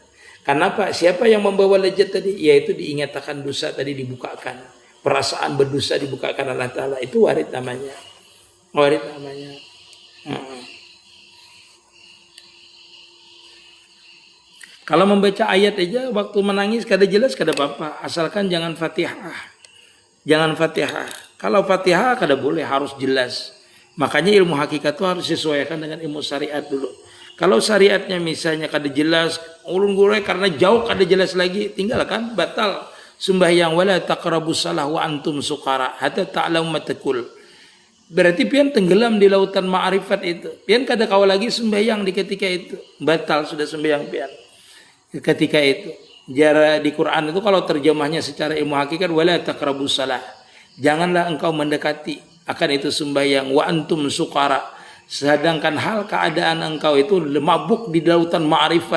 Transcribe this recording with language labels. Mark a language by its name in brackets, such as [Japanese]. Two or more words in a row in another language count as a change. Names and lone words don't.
[Indonesian] Kenapa? Siapa yang membawa lejat tadi? Yaitu diingatkan dosa tadi dibukakan. Perasaan berdosa dibukakan Allah Ta'ala. Itu warid namanya. Warid namanya. Kalau membaca ayat aja waktu menangis kada jelas kada apa-apa, asalkan jangan Fatihah. Jangan Fatihah. Kalau Fatihah kada boleh, harus jelas. Makanya ilmu hakikat itu harus disesuaikan dengan ilmu syariat dulu. Kalau syariatnya misalnya kada jelas, ulun gurau karena jauh kada jelas lagi, tinggalkan, batal sembahyang. [Arabic] ولا تقربوا الصلاة وأنتم سكارى حتى تعلموا ما تقول. [Indonesian] Berarti pian tenggelam di lautan ma'rifat itu. [Banjar] Pian kada kau lagi sembahyang di ketika itu. Batal sudah sembahyang pian. [Indonesian] Ketika itu jara di Quran itu kalau terjemahnya secara ilmu hakikat [Arabic] ولا تقربوا الصلاة, [Indonesian] janganlah engkau mendekati akan itu sembahyang [Arabic] وأنتم سكارى, [Indonesian] sedangkan hal keadaan engkau itu mabuk di lautan ma'rifat.